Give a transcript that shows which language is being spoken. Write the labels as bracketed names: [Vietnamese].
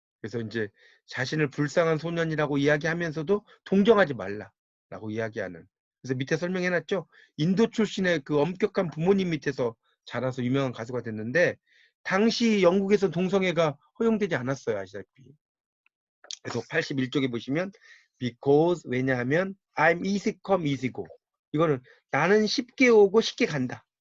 [Korean] 그래서 이제 자신을 불쌍한 소년이라고 이야기하면서도 동정하지 말라라고 이야기하는. 그래서 밑에 설명해놨죠. 인도 출신의 그 엄격한 부모님 밑에서 자라서 유명한 가수가 됐는데 당시 영국에서 동성애가 허용되지 않았어요. 아시다시피. 그래서 81쪽에 보시면 [English] because [Korean] 왜냐하면 [English] I'm easy come easy go. [Korean] 이거는 나는 쉽게 오고 쉽게 간다.